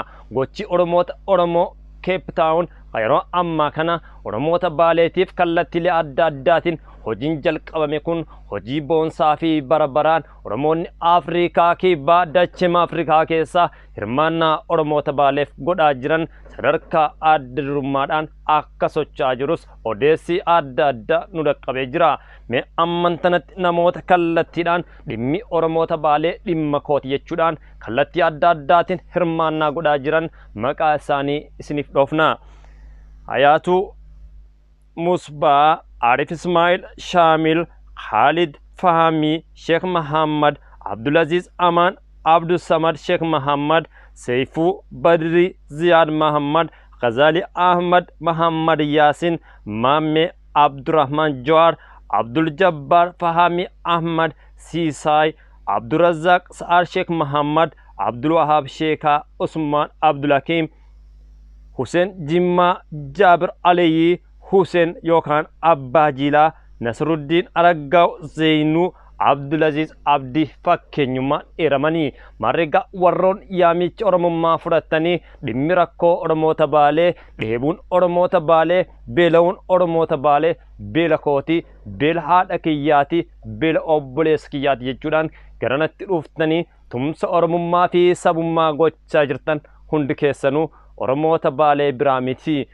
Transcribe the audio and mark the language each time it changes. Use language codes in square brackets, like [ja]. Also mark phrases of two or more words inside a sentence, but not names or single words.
[om] Gochi Oromoota Oromoo Keepitaawun yeroo ammaa kana Oromoota Baaleetiif kallattiilee adda addaatiin hojiin jalqabame kun hojii boonsaa fi barabaraan Oromoonni Afrikaa kibbaa dachee Afrikaa keessaa hirmaannaa Oromoota Baaleef godhaa jiran sadarkaa adda durummaadhaan akka socho'aa jirus odeessi adda addaa nu dhaqqabee jira. Mee ammantanatti namoota kallattiidhaan dhimmi Oromoota Baalee dhimma kooti jechuudhaan kallattii adda addaatiin hirmaannaa godhaa jiran maqaa isaanii isiniif dhoofna. Hayaatu Musbaa, Arif Ismail, Shamil, Khalid Fahmi, Sheikh Muhammad, Abdulaziz Aman, Abdul Samad, Sheikh Muhammad, Seifu Badri, Ziyad Muhammad, Ghazali Ahmad, Muhammad Yasin, Mame Abdurrahman Jawar, Abdul Jabbar Fahmi Ahmad, Sisai, Abdul Razak Saar Sheikh Muhammad, Abdul Wahab Sheikha Usman Abdul Hakim, Hussein Jimma, Jabir Aliyi, Hussein Yokan Abba Jila, Nasruddin Aragaw Zainu, Abdulaziz Abdi fakkeenyummaan eeramanii marreega warroon yaamicha Oromummaa fudhatanii dhimmi rakkoo Oromoota Baalee dheebuun Oromoota Baalee beela'uun Oromoota Baalee beela kooti beela haadha kiyyaati beela obboleessa kiyyaati jechuudhaan garanatti dhuftanii tumsa Oromummaa fi sabummaa gochaa jirtan hundi keessanuu Oromoota Baalee biraa miti.